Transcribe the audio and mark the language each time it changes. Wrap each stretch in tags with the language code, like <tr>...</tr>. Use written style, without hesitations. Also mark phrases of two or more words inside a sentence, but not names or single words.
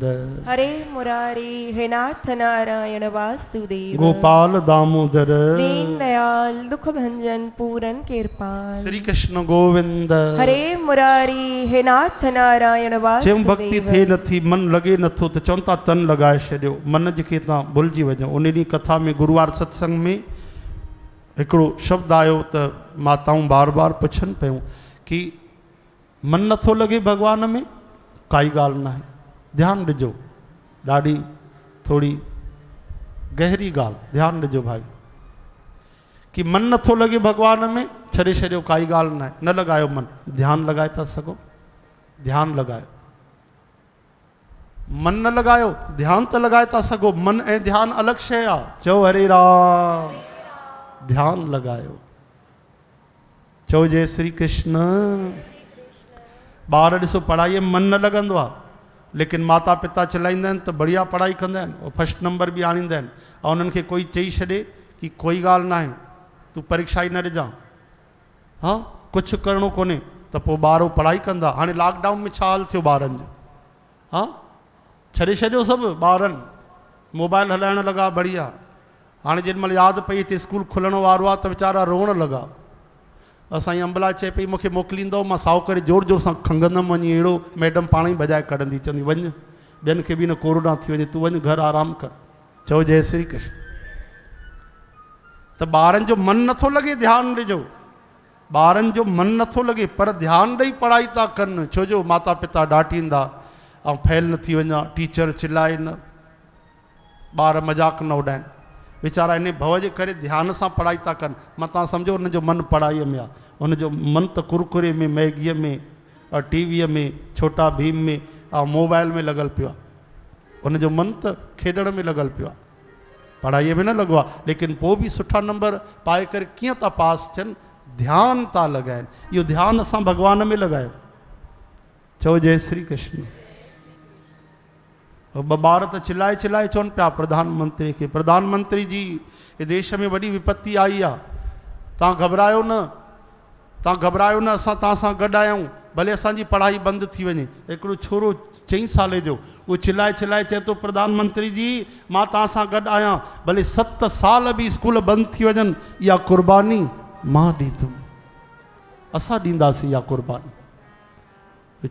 <hi>हरे मुरारी हे नाथ नारायण वासुदेव। गोपाल दामोदर दीन दयाल दुख भंजन पूरन कृपाल। श्री कृष्ण गोविंद। हरे मुरारी हे नाथ नारायण जेम भक्ति वासुदेव।</hi> <sd>थे नथी मन लगे नथो तो चवनि था तन लॻाए छॾियो, मन जेके तव्हां भुलिजी वञो। उन ॾींहुं कथा में गुरुवार सत्संग में हिकिड़ो शब्द आयो त माताऊं बार बार पुछनि पियूं कि मन नथो लॻे भॻवान में, काई ॻाल्हि न आहे, ध्यानु ॾिजो, ॾाढी थोरी गहरी ॻाल्हि, ध्यानु ॾिजो भाई, कि मन नथो लॻे भॻवान में, छॾे छॾियो, काई ॻाल्हि न आहे, न लॻायो मन, ध्यानु लॻाए था सघो, ध्यानु लॻायो, मन न लॻायो, ध्यानु त लॻाए था सघो, मन ऐं ध्यानु अलॻि शइ आहे। चओ हरे राम, ध्यानु लॻायो, चओ जय श्री कृष्ण। ॿार ॾिसो पढ़ाईअ में मन न लॻंदो आहे, लेकिन माता पिता चिलाईंदा आहिनि त बढ़िया पढ़ाई कंदा आहिनि, और</sd> <en>first number</en> <sd>बि आणींदा आहिनि, ऐं उन्हनि खे कोई चई छॾे कि कोई ॻाल्हि न आहे, तूं परीक्षा ई न ॾिजां, हा कुझु करिणो कोन्हे, त पोइ ॿार पढ़ाई कंदा। हाणे लॉकडाउन में छा हाल थियो ॿारनि जो, हा छॾे छॾियो सभु ॿारनि, मोबाइल हलाइण लॻा बढ़िया। हाणे जेॾीमहिल यादि पई अचे स्कूल खुलण वारो आहे त वीचारा रोअण लॻा। असांजी अंबला चए पई मूंखे मोकिलींदो, मां साओ करे जोर जोर सां खंगंदमि वञी, अहिड़ो मैडम पाण ई बजाए कढंदी, चवंदी वञु, ॿियनि खे बि न कोरोना थी वञे, तूं वञु घर आराम कर। चओ जय श्री कृष्ण। त ॿारनि जो मन नथो लॻे, ध्यानु ॾिजो, ॿारनि जो मन नथो लॻे, पर ध्यानु ॾेई पढ़ाई था कनि, छो जो माता पिता डांटींदा ऐं फेल न थी वञा, टीचर चिल्लाए न, ॿार मज़ाक न उॾाइनि, वीचारा इन भव जे करे ध्यान सां पढ़ाई था कनि। मां तव्हां सम्झो हुनजो मन पढ़ाईअ में आहे, हुनजो मन त कुरकुरे में, मैगीअ में, टीवीअ में, छोटा भीम में, ऐं मोबाइल में लॻल पियो आहे, हुनजो मन त खेॾण में लॻल पियो आहे, पढ़ाईअ में न लॻो आहे। लेकिन पोइ बि सुठा नंबर पाए करे कीअं था पास थियनि, ध्यानु था लॻाइनि। इहो ध्यानु असां भॻवान में लॻायो। चओ जय श्री कृष्ण। ॿ ॿार त चिल्लाए चिल्लाए चवनि पिया प्रधानमंत्री खे, प्रधानमंत्री जी हे देश में वॾी विपत्ति आई आहे, तव्हां घबरायो न, तव्हां घबरायो न, असां तव्हां सां गॾु आहियूं, भले असांजी पढ़ाई बंदि थी वञे। हिकिड़ो छोरो 4 साल जो, उहो चिल्लाए चिल्लाए चए थो प्रधानमंत्री जी मां तव्हां सां गॾु आहियां, भले 7 साल बि स्कूल बंदि थी वञनि, इहा कुर्बानी मां ॾींदुमि, असां ॾींदासीं इहा कुर्बानी।</sd>